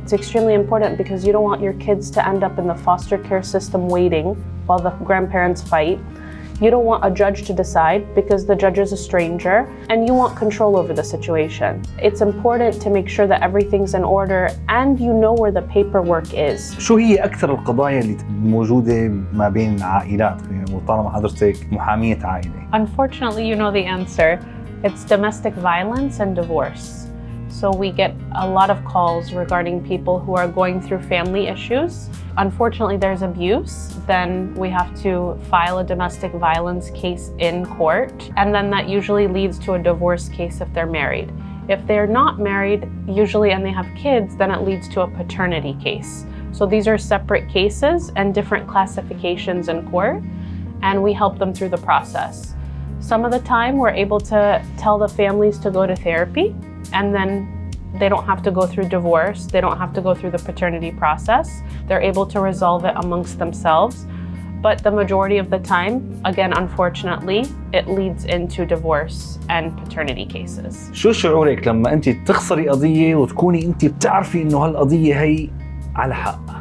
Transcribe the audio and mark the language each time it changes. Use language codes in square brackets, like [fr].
[en] It's extremely important because you don't want your kids to end up in the foster care system waiting while the grandparents fight. You don't want a judge to decide because the judge is a stranger, and you want control over the situation. It's important to make sure that everything's in order and you know where the paperwork is. [ar] شو هي أكثر القضايا اللي موجودة ما بين العائلات؟ وطالما حضرتك محامية عائلة. [en] Unfortunately, you know the answer. It's domestic violence and divorce. So we get a lot of calls regarding people who are going through family issues. Unfortunately, there's abuse. Then we have to file a domestic violence case in court. And then that usually leads to a divorce case if they're married. If they're not married, usually, and they have kids, then it leads to a paternity case. So these are separate cases and different classifications in court, and we help them through the process. Some of the time, we're able to tell the families to go to therapy, and then they don't have to go through divorce. They don't have to go through the paternity process. They're able to resolve it amongst themselves. But the majority of the time, again, unfortunately, it leads into divorce and paternity cases. [ar] شو شعورك لما أنت تخسري قضية وتكوني أنت بتعرفي إنه هالقضية هي على حق؟